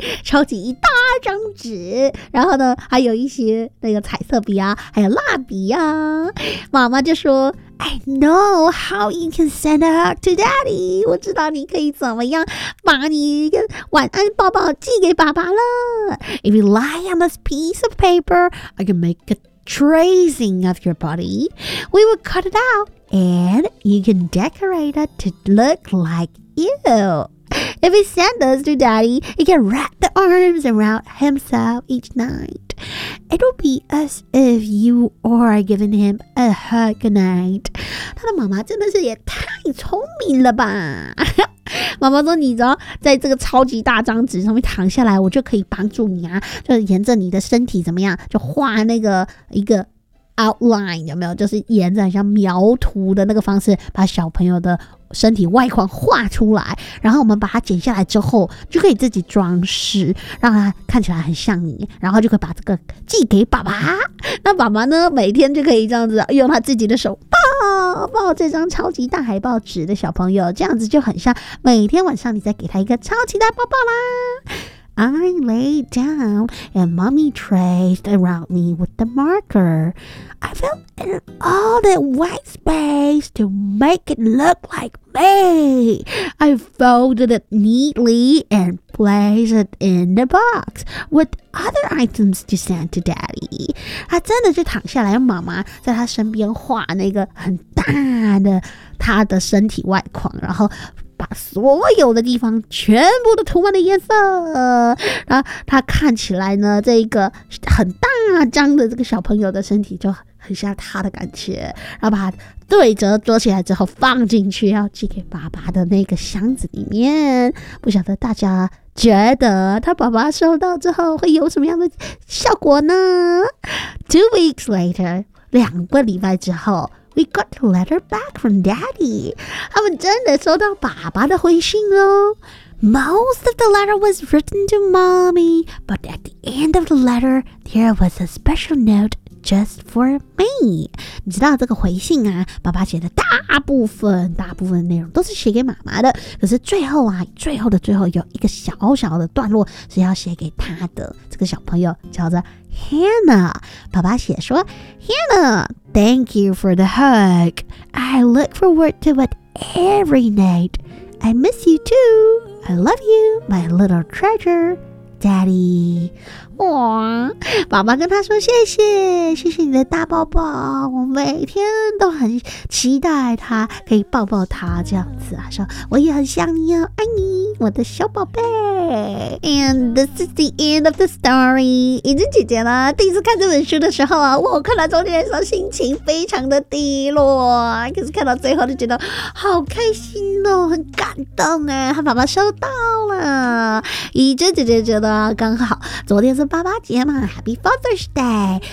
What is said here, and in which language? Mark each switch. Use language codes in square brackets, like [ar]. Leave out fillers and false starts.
[zh] 抽起一大张纸，然后呢，还有一些那个彩色笔啊，还有蜡笔啊。妈妈就说 [en] ：“I know how you can send a hug to daddy。” [zh] 我知道你可以怎么样把你的晚安抱抱寄给爸爸了。 [en] If you lie on this piece of paper, I can make a tracing of your body. We will cut it out. And you can decorate it to look like you. If he sends us to daddy, he can wrap the arms around himself each night. It'll be as if you are giving him a hug night. [zh] 他的妈妈真的是也太聪明了吧。妈妈说，你知道在这个超级大张纸上面躺下来，我就可以帮助你啊，就沿着你的身体怎么样，就画那个一个outline 有没有，就是沿着像描图的那个方式把小朋友的身体外框画出来，然后我们把它剪下来之后就可以自己装饰，让它看起来很像你，然后就可以把这个寄给爸爸。那爸爸呢每天就可以这样子用他自己的手抱这张超级大海报纸的小朋友，这样子就很像每天晚上你再给他一个超级大抱抱啦。 [en] I lay down and mommy traced around me with the marker. I filled in all the white space to make it look like me. I folded it neatly and placed it in the box with other items to send to daddy. [zh] 他真的就躺下来，妈妈在他身边画那个很大的他的身体外框，然后把所有的地方全部都涂满了颜色，然后他看起来呢，这个很大张的这个小朋友的身体就很像他的感觉，然后把他对折做起来之后放进去，要寄给爸爸的那个箱子里面。不晓得大家觉得他爸爸收到之后会有什么样的效果呢 ？ [en] Two weeks later， [zh] 两个礼拜之后。 [en] We got a letter back from Daddy. [zh] 他们真的收到爸爸的回信哦。 [en] Most of the letter was written to Mommy, but at the end of the letter, there was a special note just for me. [zh] 你知道这个回信啊，爸爸写的大部分内容都是写给妈妈的，可是最后啊，最后的最后有一个小小的段落是要写给他的这个小朋友，叫做 Hannah。爸爸写说 [en] ，Hannah。Thank you for the hug. I look forward to it every night. I miss you too. I love you, my little treasure, Daddy. [zh] 哇，爸爸跟他说谢谢，谢谢你的大抱抱。我每天都很期待他可以抱抱他这样子啊，说我也很想你哦，爱你，我的小宝贝。 [en] And this is the end of the story. [zh] 已经姐姐了，第一次看这本书的时候啊，我看到中间的时候心情非常的低落，可是看到最后就觉得好开心哦，很感动哎，他爸爸收到了。已经姐姐觉得刚好昨天是爸爸节嘛 ， [en] Happy Father's Day。